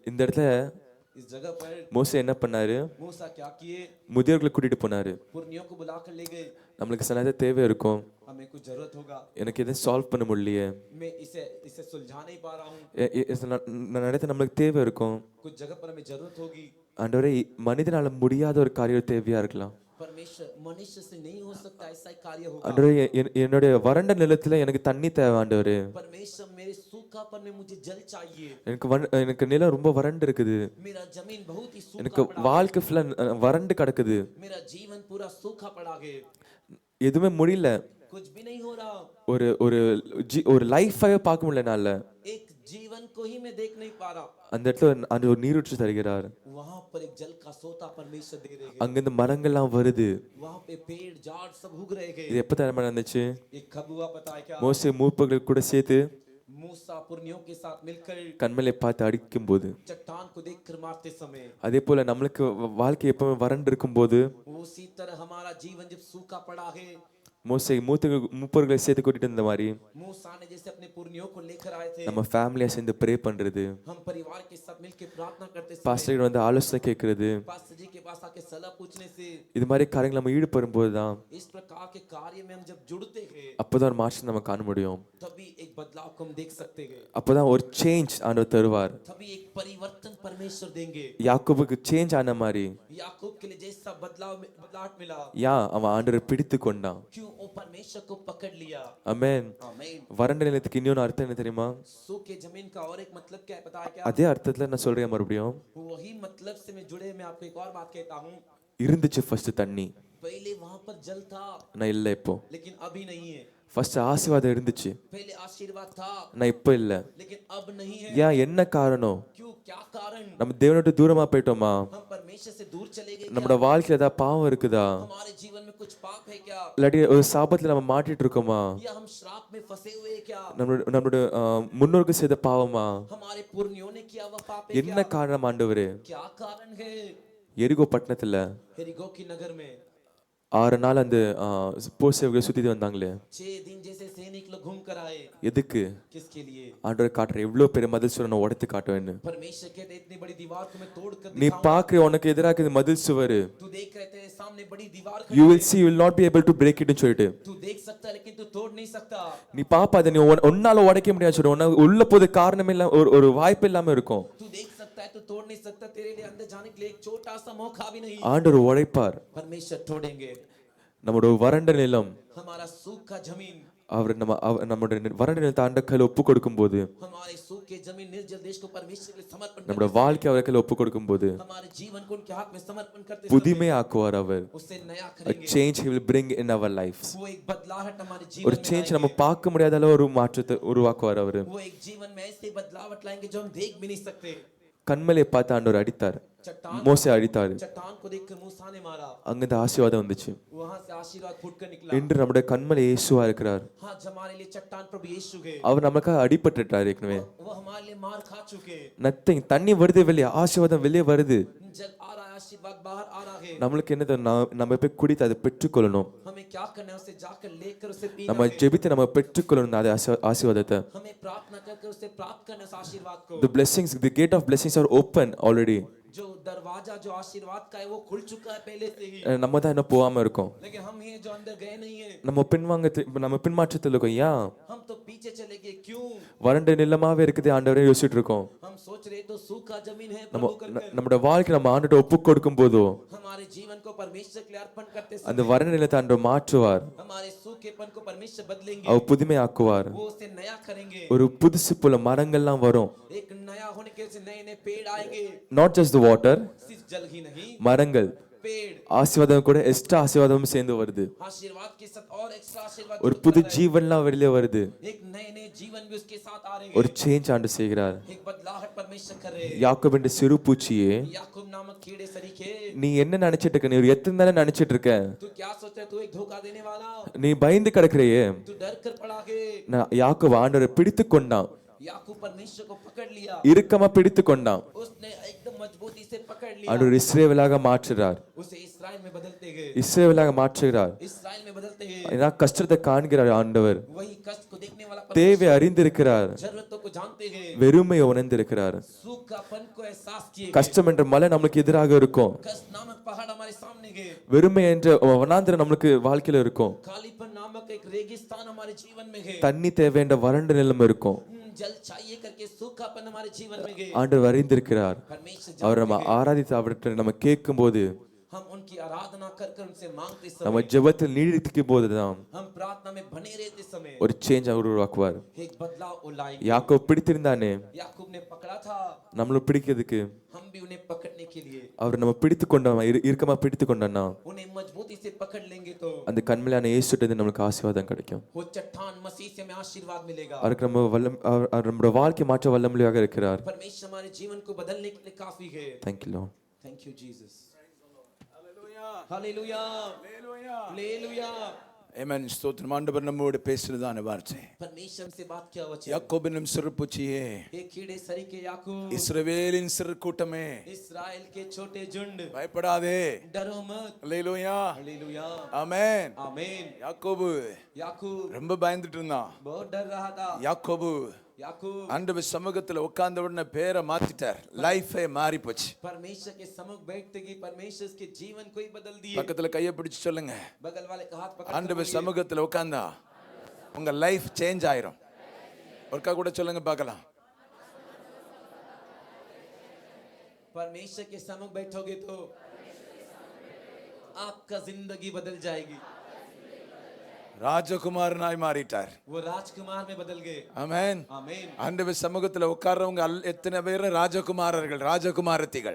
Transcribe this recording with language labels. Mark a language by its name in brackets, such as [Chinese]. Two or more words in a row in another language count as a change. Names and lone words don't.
[Tamil] இந்த இடத்துல [Hindi] इस जगह पर [Tamil] மோசே என்ன பண்ணாரு? [Hindi] मूसा क्या किए, [Tamil] முதியோர்களை கூட்டிட்டு போனாரு. [Hindi] पुरनियों को बुलाकर ले गए। [Tamil] நம்மளுக்கு சில நேரத்துல தேவை இருக்கும், [Hindi] हमें कुछ जरूरत होगा, [Tamil] எனக்கு எதை சால்வ் பண்ண முடியலையே, [Hindi] मैं इसे इसे सुलझा नहीं पा रहा हूँ। [Tamil] நடத்த நம்மளுக்கு தேவை இருக்கும். [Hindi] कुछ जगह पर हमें जरूरत होगी। [Tamil] ஆண்டவரே, மனிதனால முடியாத ஒரு காரியம் தேவையா இருக்கலாம். [Hindi] परमेश्वर मनुष्य से नहीं हो सकता ऐसा कार्य होगा। [Tamil] ஆண்டவரே, என்னுடைய வறண்ட நிலத்துல எனக்கு தண்ணி தேவை ஆண்டவரே. [Hindi] परमेश्वर मेरे सूखापन में मुझे जल चाहिए। [Tamil] எனக்கு நிலம் ரொம்ப வறண்டு இருக்குது, [Hindi] मेरा जमीन बहुत ही सूखा [Tamil] எனக்கு [Hindi] पड़ा, [Tamil] வாழ்க்கை ஃபுல்லா வறண்டு கிடக்குது, [Hindi] मेरा जीवन पूरा सूखा पड़ा है, [Tamil] எதுவுமே முடியல, [Hindi] कुछ भी नहीं हो रहा, [Tamil] ஒரு ஒரு ஒரு லைஃபை பார்க்க முடியல என்னால. [Hindi] एक जीवन को ही मैं देख नहीं पा रहा। [Tamil] அந்த இடத்துல அந்த ஒரு நீரூற்று தருகிறார். [Hindi] वहां पर एक जल का सोता परमेश्वर दे रहे हैं। [Tamil] அங்கிருந்து மரங்கள்லாம் வருது. [Hindi] वहां पे पेड़ झाड़ सब उग रहे हैं। [Tamil] இது எப்ப தரமா நடந்துச்சு? [Hindi] एक कब हुआ पता है क्या? [Tamil] மோசே மூப்பர்கள் கூட சேர்த்து [Hindi] मूसा पुरनियों के साथ मिलकर [Tamil] கண்மலை பார்த்து அடிக்கும் போது, [Hindi] चट्टान को देखकर मारते समय, [Tamil] அதே போல நம்மளுக்கு வாழ்க்கை எப்பவுமே வறண்டு இருக்கும் போது, [Hindi] उसी तरह हमारा जीवन जब सूखा पड़ा है, [Tamil] மோசே மூப்பர்களை சேர்த்து கூட்டிட்டு இருந்த மாதிரி [Hindi] मूसा ने जैसे अपने पुरनियों को लेकर आए थे, [Tamil] நம்ம ஃபேமிலியா சேர்ந்து ப்ரே பண்றது, [Hindi] हम परिवार के साथ मिलकर प्रार्थना करते समय, [Tamil] பாஸ்டர் வந்து ஆலோசனை கேட்கறது, [Hindi] पास्टर जी के पास आके सलाह पूछने से, [Tamil] இது மாதிரி காரியங்கள் நம்ம ஈடுபடும் போதுதான் [Hindi] इस प्रकार के कार्य में हम जब जुड़ते हैं, [Tamil] அப்பதான் ஒரு மாற்றம் நம்ம காண முடியும். [Hindi] तभी एक बदलाव को हम देख सकते हैं, [Tamil] அப்பதான் ஒரு சேஞ்ச் ஆண்டவர் தருவார். [Hindi] तभी एक परिवर्तन परमेश्वर देंगे। [Tamil] யாக்கோபுக்கு சேஞ்ச் ஆன மாதிரி [Hindi] याकूब के लिए जैसा बदलाव मिला, [Tamil] அவன் ஆண்டவரை பிடித்து கொண்டான். [Hindi] क्यों वो परमेश्वर को पकड़ लिया। [Tamil] ஆமென். [Hindi] आमीन। [Tamil] வறண்ட நிலத்துக்கு இன்னொரு அர்த்தம் என்ன தெரியுமா? [Hindi] सूखे जमीन का और एक मतलब क्या है पता है क्या? [Tamil] அதே அர்த்தத்துல நான் சொல்றேன் மறுபடியும், [Hindi] वही मतलब से मैं जुड़े मैं आपको एक और बात कहता हूँ। [Tamil] இருந்துச்சு ஃபர்ஸ்ட் தண்ணி, [Hindi] पहले वहां पर जल था [Tamil] நான் இல்ல இப்போ. [Hindi] लेकिन अभी नहीं है। [Tamil] ஃபர்ஸ்ட் ஆசீர்வாதம் இருந்துச்சு, [Hindi] पहले आशीर्वाद था [Tamil] நான் இப்போ இல்ல. [Hindi] लेकिन अब नहीं है। [Tamil] ஏன், என்ன காரணம்? [Hindi] क्यों, क्या कारण? [Tamil] நம்ம தேவனை விட்டு தூரமா போயிட்டோமா? [Hindi] हम परमेश्वर से दूर चले गए [Tamil] நம்மளோட [Hindi] क्या? [Tamil] வாழ்க்கையில ஏதாவது பாவம் இருக்குதா? [Hindi] हमारे जीवन में कुछ पाप है क्या? [Tamil] இல்லாட்டி ஒரு சாபத்துல நம்ம மாட்டிட்டு இருக்கோமா? [Hindi] या हम श्राप में फंसे हुए हैं क्या? [Tamil] நம்மளோட முன்னோருக்கு செய்த பாவமா? [Hindi] हमारे पुरनियों ने किया हुआ पाप है [Tamil] என்ன [Hindi] क्या? [Tamil] காரணம் ஆண்டவரே? [Hindi] क्या कारण है? [Tamil] எரிகோ பட்டணத்துல [Hindi] यरीहो की नगर में [Tamil] 6 நாள் அந்த போர் சேவகர்கள் சுத்திட்டு வந்தாங்களே [Hindi] 6 दिन जैसे सैनिक लोग घूम कर आए [Tamil] எதுக்கு [Hindi] किसके लिए [Tamil] ஆண்டவர் காட்டுற எவ்வளவு பெரிய மதில் சுவர் நான் உடைத்து காட்டுவேன்னு [Hindi] परमेश्वर कहते इतनी बड़ी दीवार को मैं तोड़ कर [Tamil] நீ [Hindi] दिखाऊंगा [Tamil] பாக்குற உனக்கு எதிராக இருக்குது மதில் சுவர் [Hindi] तू देख रहे तेरे सामने बड़ी दीवार [English] you [Hindi] खड़ी [English] will see you will not be able to break it [Tamil] ன்னு சொல்லிட்டு [Hindi] तू देख सकता है लेकिन तू तोड़ नहीं सकता [Tamil] நீ பாப்பா அதை நீ ஒன்னால உடைக்க முடியாது சொல்லு உனக்கு உள்ள போது காரணமே இல்ல ஒரு வாய்ப்பு இல்லாம இருக்கும் [Hindi] तू देख सकता है तू तोड़ नहीं सकता तेरे लिए अंदर जाने के लिए एक छोटा सा मौका भी नहीं [Tamil] ஆண்டவர் உடைப்பார் [Hindi] परमेश्वर तोड़ेंगे [Tamil] நம்மளோட வறண்ட நிலம் [Hindi] हमारा सूखा जमीन [Tamil] அவர் நம்மளுடைய வறண்ட நிலத்தை ஆண்ட கையில ஒப்பு கொடுக்கும் போது [Hindi] हमारे सूखे जमीन निर्जल देश को परमेश्वर के लिए समर्पण [Tamil] நம்மளோட வாழ்க்கை அவர் கையில ஒப்பு கொடுக்கும் போது [Hindi] हमारे जीवन को उनके हाथ में समर्पण करते [Tamil] புதுமை ஆக்குவார் அவர் [Hindi] उससे नया [English] a [Hindi] करेंगे [English] change he will bring in our lives [Hindi] वो एक बदलाहट हमारे [Tamil] ஒரு [Hindi] जीवन में [Tamil] சேஞ்ச் நம்ம பார்க்க முடியாத அளவு ஒரு மாற்றத்தை உருவாக்குவார் அவர் [Hindi] वो एक जीवन में ऐसे बदलावट लाएंगे जो हम देख भी नहीं सकते [Tamil] கண்மலையை பார்த்து ஆண்டவர் அடித்தார் மோசே அடித்தார் [Hindi] चट्टान को देखकर मूसा ने मारा [Tamil] அங்கிருந்து ஆசீர்வாதம் வந்துச்சு [Hindi] वहां से आशीर्वाद फूटकर निकला [Tamil] இன்று நம்முடைய கண்மலை இயேசுவா இருக்கிறார் [Hindi] हाँ हमारे लिए चट्टान प्रभु यीशु है [Tamil] அவர் நமக்காக அடிபட்டுட்டார் ஏற்கனவே [Hindi] वो हमारे लिए मार खा चुके [Tamil] நத்திங் தண்ணி வருது வெளியே ஆசீர்வாதம் வெளியே வருது [Hindi] जल आ रहा है आशीर्वाद बाहर आ रहा है [Tamil] நம்மளுக்கு என்னது நம்ம போய் குடித்து அதை பெற்றுக்கொள்ளணும் [Hindi] हमें क्या करना है उसे जाकर लेकर उसे पीना [Tamil] நம்ம ஜெபித்து நம்ம பெற்றுக்கொள்ளணும் அதை ஆசீர்வாதத்தை [Hindi] हमें प्रार्थना करके उसे प्राप्त करना उस आशीर्वाद को [English] the blessings the gate of blessings are open already [Hindi] जो दरवाजा जो आशीर्वाद का है वो खुल चुका है पहले से ही [Tamil] நம்ம தான் இன்னும் போகாம இருக்கோம் [Hindi] लेकिन हम ही हैं जो अंदर गए नहीं है [Tamil] நம்ம பின்மாற்றத்தில் இருக்கோம் ஏன் [Hindi] हम तो पीछे चले गए क्यों [Tamil] வறண்ட நிலமாவே இருக்குது ஆண்டவரே யோசிச்சுட்டு இருக்கோம் [Hindi] हम सोच रहे तो सूखा जमीन है [Tamil] நம்ம [Hindi] प्रभु करके [Tamil] நம்மளோட வாழ்க்கை நம்ம ஆண்டுகிட்ட ஒப்பு கொடுக்கும் போதோ [Hindi] हमारे जीवन को परमेश्वर के लिए अर्पण करते [Tamil] அந்த [Hindi] समय [Tamil] வறண்ட நிலத்தை ஆண்டவர் மாற்றுவார் [Hindi] हमारे सूखेपन को परमेश्वर बदलेंगे [Tamil] அவர் புதுமையாக்குவார் [Hindi] वो उसे नया करेंगे [Tamil] ஒரு புதுசு போல மரங்கள்லாம் வரும் [Hindi] एक नया होने के से नए नए पेड़ आएंगे [English] not just the water [Hindi] सिर्फ जल ही नहीं [Tamil] மரங்கள் [Hindi] पेड़ [Tamil] ஆசீர்வாதம் கூட எக்ஸ்ட்ரா ஆசீர்வாதமும் சேர்ந்து வருது [Hindi] आशीर्वाद के साथ और एक्स्ट्रा आशीर्वाद [Tamil] ஒரு [Hindi] जुड़ [Tamil] புது [Hindi] कर रहे हैं। [Tamil] ஜீவன்லாம் வெளியே வருது [Hindi] एक नए नए जीवन भी उसके साथ आ रहे [Tamil] ஒரு [Hindi] हैं [Tamil] சேஞ்ச் ஆண்டு செய்கிறார் [Hindi] एक बदलाहट परमेश्वर कर रहे हैं [Tamil] யாக்கோபு என்ற சிறு பூச்சியே [Hindi] याकूब नामक कीड़े सरीखे [Tamil] நீ என்ன நினைச்சிட்டு இருக்க நீ ஒரு எத்தனை நாளா நினைச்சிட்டு இருக்க [Hindi] तू क्या सोचता है तू एक धोखा देने वाला [Tamil] நீ பயந்து கிடக்குறையே [Hindi] तू डर कर पड़ा के [Tamil] நான் யாக்கோபு ஆண்டவரை பிடித்து கொண்டான் [Hindi] याकूब परमेश्वर को पकड़ लिया [Tamil] இறுக்கமா பிடித்து கொண்டான் [Hindi] उसने एकदम मजबूती से पकड़ लिया [Tamil] ஆண்டவர் இஸ்ரவேலாக மாற்றுறார் [Hindi] उसे इस्राएल में बदलते गए [Tamil] இஸ்ரவேலாக மாற்றுகிறார் [Hindi] इस्राएल में बदलते गए [Tamil] ஏன்னா கஷ்டத்தை காண்கிறார் ஆண்டவர் [Hindi] वही कष्ट को देखने वाला [Tamil] தேவை அறிந்திருக்கிறார் [Hindi] जरूरतों को जानते हैं [Tamil] வெறுமையை உணர்ந்திருக்கிறார் [Hindi] सूखापन को एहसास किए [Tamil] கஷ்டம் என்ற மலை நம்மளுக்கு எதிராக இருக்கும் [Hindi] कष्ट नामक पहाड़ हमारे सामने गए [Tamil] வெறுமை என்ற வனாந்திரம் நம்மளுக்கு வாழ்க்கையில இருக்கும் [Hindi] खालीपन नामक एक रेगिस्तान हमारे जीवन में गए [Tamil] தண்ணி தேவை என்ற வறண்ட நிலம் இருக்கும் [Hindi] जल चाहिए करके सूखापन हमारे जीवन में गए [Tamil] ஆண்டவர் அறிந்திருக்கிறார் [Hindi] परमेश्वर [Tamil] அவர் நம்ம ஆராதித்து அவர்கிட்ட நம்ம கேட்கும் போது [Hindi] हम उनकी आराधना कर कर उनसे मांगते [Tamil] நம்ம [Hindi] समय [Tamil] ஜெபத்தில் நீடிக்கும் போதுதான் [Hindi] हम प्रार्थना में बने रहते समय [Tamil] ஒரு சேஞ்ச் அவர் உருவாக்குவார் [Hindi] एक बदलाव वो लाएंगे [Tamil] யாக்கோபு பிடித்திருந்தானே [Hindi] याकूब ने पकड़ा था [Tamil] நம்மளும் பிடிக்கிறதுக்கு [Hindi] हम भी उन्हें पकड़ने के लिए [Tamil] அவர் நம்ம பிடித்து கொண்டோம் இறுக்கமா பிடித்து கொண்டோம்னா [Hindi] उन्हें मजबूती से पकड़ लेंगे तो [Tamil] அந்த கண்மையிலான இயேசுட்ட நம்மளுக்கு ஆசீர்வாதம் கிடைக்கும் [Hindi] वो चट्टान मसीह से हमें आशीर्वाद मिलेगा [Tamil] அவருக்கு நம்ம அவர் நம்மளோட வாழ்க்கை மாற்ற வல்லமையாக இருக்கிறார் [Hindi] परमेश्वर हमारे जीवन को बदलने के लिए काफी है [English] thank you Lord thank you Jesus हालेलुया हालेलुया [Tamil] ஆமென். ஸ்தோத்திரம். ஆண்டவர் நம்மோடு பேசுறதான வார்த்தை. [Hindi] परमेश्वर से बात क्या वचन [Tamil] யாக்கோபின் சிறு பூச்சியே, [Hindi] एक कीड़े सरी के याकूब [Tamil] இஸ்ரவேலின் சிறு கூட்டமே, [Hindi] इस्राएल के छोटे झुंड [Tamil] பயப்படாதே. [Hindi] डरो मत [Tamil] அல்லேலூயா. [Hindi] हालेलुया [Tamil] ஆமென். [Hindi] आमीन [Tamil] யாக்கோபு [Hindi] याकूब [Tamil] ரொம்ப பயந்துட்டு இருந்தான். [Hindi] बहुत डर रहा था [Tamil] யாக்கோபு [Hindi] याकूब [Tamil] ஆண்டவர் சமூகத்துல உட்கார்ந்த உடனே பேரை மாத்திட்டார். லைஃபே மாறி போச்சு. [Hindi] परमेश्वर के सम्मुख बैठते ही परमेश्वर के जीवन को ही बदल दिए [Tamil] பக்கத்துல கையை பிடிச்சு சொல்லுங்க, [Hindi] बगल वाले का हाथ पकड़ [Tamil] ஆண்டவர் சமூகத்துல உட்கார்ந்தா உங்க [English] life change [Tamil] ஆயிரும். ஒருக்கா கூட சொல்லுங்க பார்க்கலாம். [Hindi] परमेश्वर के सम्मुख बैठोगे तो आपका जिंदगी बदल जाएगी [Tamil] ராஜகுமாரனாய் மாறிட்டார். [Hindi] वो राजकुमार में बदल गए [Tamil] ஆமென். [Hindi] आमीन [Tamil] ஆண்டவர் சமூகத்துல உட்கார்றவங்க எத்தனை பேர் ராஜகுமாரர்கள், ராஜகுமாரத்திகள்.